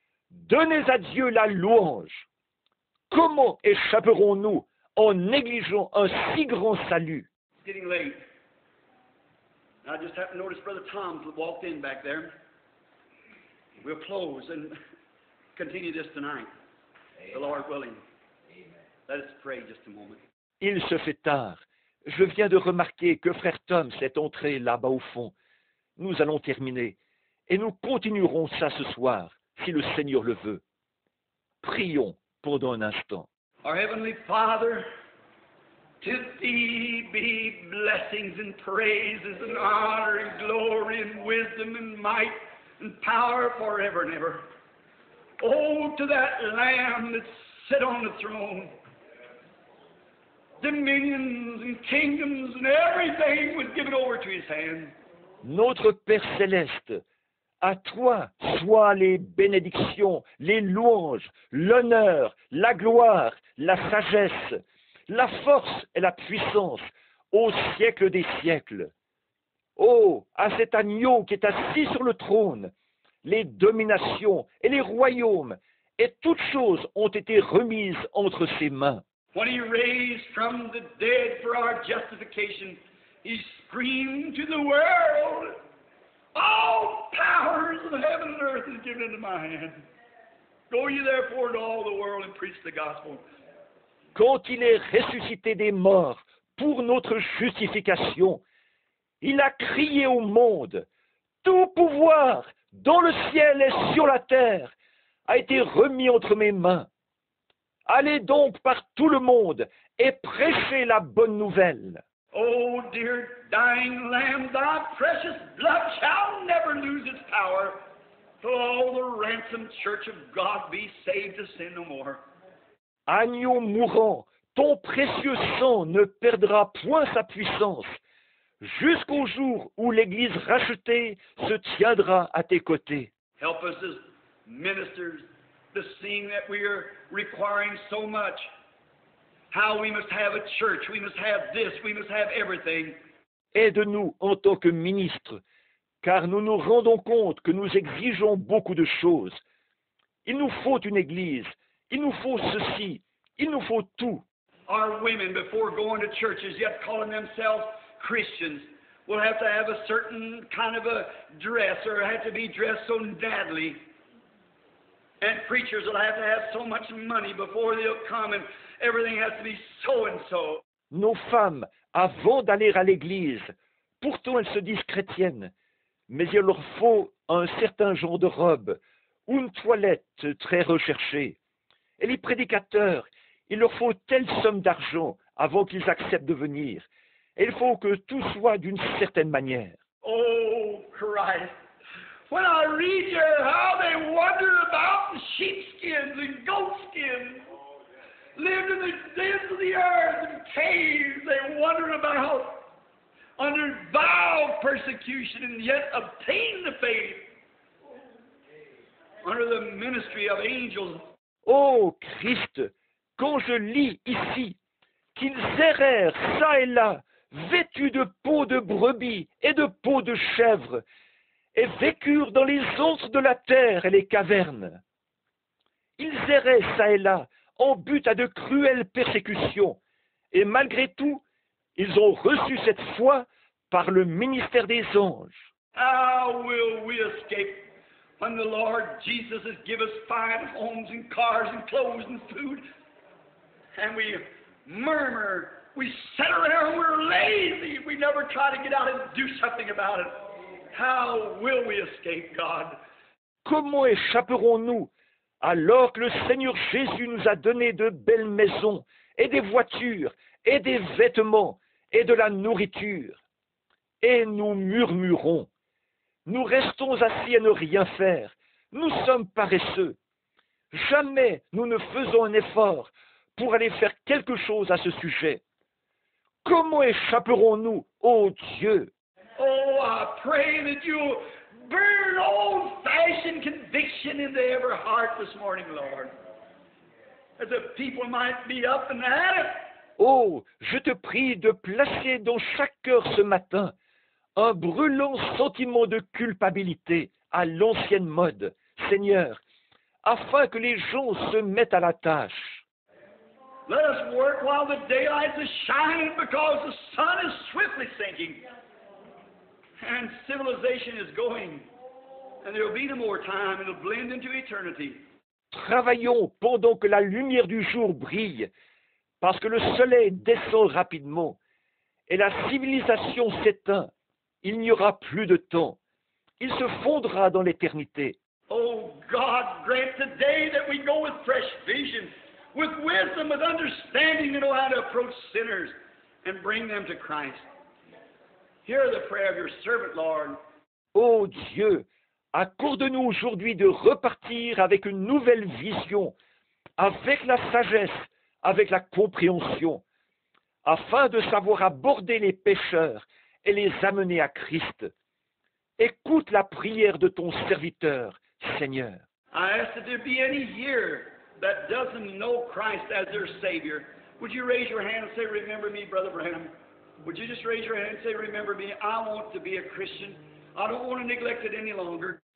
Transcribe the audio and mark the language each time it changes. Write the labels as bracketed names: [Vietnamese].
[French] Donnez à Dieu la louange. Comment échapperons-nous en négligeant un si grand salut? [English] It's getting late. I just happened to notice Brother Tom walked in back there. We'll close and continue this tonight, the Lord willing. Let us pray just a moment. [French] Il se fait tard. Je viens de remarquer que frère Tom s'est entré là-bas au fond. Nous allons terminer et nous continuerons ça ce soir, si le Seigneur le veut. Prions pendant un instant. [English] Our Heavenly Father, to Thee be blessings and praises and honor and glory and wisdom and might and power forever and ever. Oh, to that Lamb that sit on the throne. Dominions and kingdoms and everything was given over to His hand. [French] Notre Père céleste, à toi soient les bénédictions, les louanges, l'honneur, la gloire, la sagesse, la force et la puissance au siècle des siècles. Oh, à cet agneau qui est assis sur le trône, les dominations et les royaumes et toutes choses ont été remises entre ses mains. [English] When He raised from the dead for our justification, He screamed to the world, all powers of heaven and earth is given into my hand. Go ye therefore into all the world and preach the gospel. [French] Quand il est ressuscité des morts pour notre justification, il a crié au monde, tout pouvoir dans le ciel et sur la terre a été remis entre mes mains. Allez donc par tout le monde et prêchez la bonne nouvelle. [English] Oh, dear dying Lamb, thy precious blood shall never lose its power, till all the ransomed church of God be saved to sin no more. [French] Agneau mourant, ton précieux sang ne perdra point sa puissance, jusqu'au jour où l'Église rachetée se tiendra à tes côtés. [English] Help us as ministers to seeing that we are requiring so much. How we must have a church, we must have this, we must have everything. [French] Aide-nous en tant que ministres, car nous nous rendons compte que nous exigeons beaucoup de choses. Il nous faut une église, il nous faut ceci, il nous faut tout. [English] Our women, before going to churches, yet calling themselves Christians, will have to have a certain kind of a dress, or have to be dressed so nattily. And preachers will have to have so much money before they'll come, and everything has to be so and so. [French] Nos femmes, avant d'aller à l'église, pourtant elles se disent chrétiennes, mais il leur faut un certain genre de robe ou une toilette très recherchée. Et les prédicateurs, il leur faut telle somme d'argent avant qu'ils acceptent de venir. Et il faut que tout soit d'une certaine manière. [English] Oh, Christ! When I read here how they wander about in sheepskins and goatskins, lived in the dens of the earth and caves, they wander about under vile persecution and yet obtain the faith under the ministry of angels. [French] Oh Christ, quand je lis ici qu'ils errèrent çà et là, vêtus de peaux de brebis et de peaux de chèvres, et vécurent dans les antres de la terre et les cavernes. Ils erraient çà et là, ont but à de cruelles persécutions, et malgré tout, ils ont reçu cette foi par le ministère des anges. [English] How will we escape when the Lord Jesus has given us fine homes and cars and clothes and food, and we murmur, we sit around, we're lazy, we never try to get out and do something about it. How will we escape, God? [French] Comment échapperons-nous alors que le Seigneur Jésus nous a donné de belles maisons et des voitures et des vêtements et de la nourriture? Et nous murmurons. Nous restons assis à ne rien faire. Nous sommes paresseux. Jamais nous ne faisons un effort pour aller faire quelque chose à ce sujet. Comment échapperons-nous, ô Dieu? [English] Oh, I pray that you'll burn old-fashioned conviction into every heart this morning, Lord, that the people might be up and at it. [French] Oh, je te prie de placer dans chaque cœur ce matin un brûlant sentiment de culpabilité à l'ancienne mode, Seigneur, afin que les gens se mettent à la tâche. [English] Let us work while the daylight is shining, because the sun is swiftly sinking and civilization is going, and there will be no more time. It will blend into eternity. [French] Travaillons pendant que la lumière du jour brille, parce que le soleil descend rapidement et la civilisation s'éteint. Il n'y aura plus de temps. Il se fondra dans l'éternité. [English] Oh God, grant today that we go with fresh vision, with wisdom, with understanding to know how to approach sinners and bring them to Christ. Hear the prayer of your servant, Lord. [French] Ô Dieu, accorde-nous aujourd'hui de repartir avec une nouvelle vision, avec la sagesse, avec la compréhension, afin de savoir aborder les pécheurs et les amener à Christ. Écoute la prière de ton serviteur, Seigneur. [English] I ask that there be any here that doesn't know Christ as their Savior. Would you raise your hand and say, remember me, Brother Branham? Would you just raise your hand and say, remember me? I want to be a Christian. I don't want to neglect it any longer.